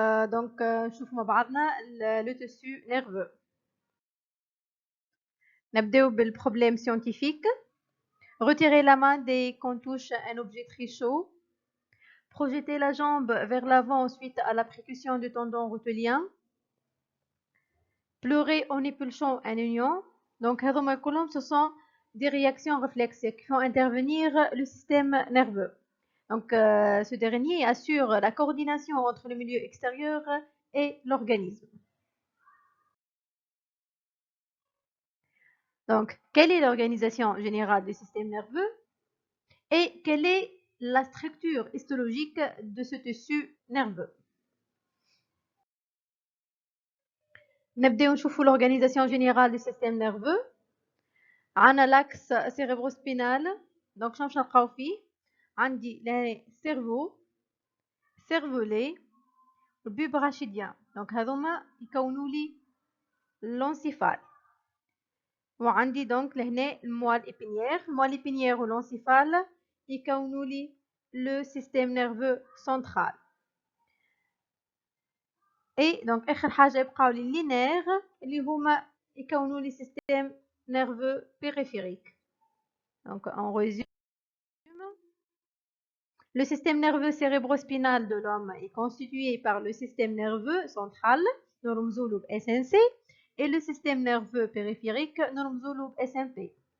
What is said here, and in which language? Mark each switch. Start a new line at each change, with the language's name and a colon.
Arabic: دونك نشوفوا مع بعضنا لو تيسو نيرفو.
French: نبداو بالبروبلème scientifique. Retirez la main dès qu'on touche un objet très chaud. Projetez la jambe vers l'avant suite à la percussion du tendon rotulien. Pleurez en épulchant un oignon. Donc
Arabic: هذوما كلهم
French: ce sont des réactions réflexes qui font intervenir le système nerveux. Donc ce dernier assure la coordination entre le milieu extérieur et l'organisme. Donc, quelle est l'organisation générale du système nerveux et quelle est la structure histologique de ce tissu nerveux?
Arabic: نبداو نشوفوا
French: l'organisation générale du système nerveux.
Arabic: عندنا
French: l'axe cérébrospinal.
Arabic: donc شنو باش نلقاو فيه؟ عندي cerveau, cervelet, bulbe rachidien. donc هذوما يكونوا لي l'encéphale. وعندي donc لهنا الموال épinière.
French: الموال épinière والencéphale يكونوا لي le système nerveux central.
Arabic: et donc اخر حاجه يبقاو لي لي نير اللي هما يكونوا لي système nerveux périphérique.
French: donc en résumé, le système nerveux cérébrospinal de l'homme est constitué par le système nerveux central
Arabic: نرمزولو ب
French: SNC et le système nerveux périphérique نرمزولو ب SMP.